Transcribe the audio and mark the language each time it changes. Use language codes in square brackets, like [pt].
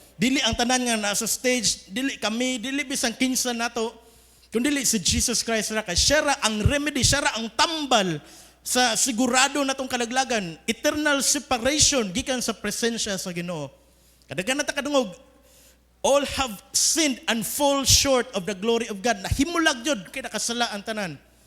[ceb] Dili ang tanan nga nasa stage, dili kami, dili bisan kinsa nato, kundi si Jesus Christ ra kay siya ra ang remedy, siya ra ang tambal sa sigurado natong kalaglagan, eternal separation gikan sa presensya sa Ginoo. Kadaghan nata kadungog [en] all have sinned and fall short of the glory of God. [ceb] Nahimulag jud kay nakasala ang tanan.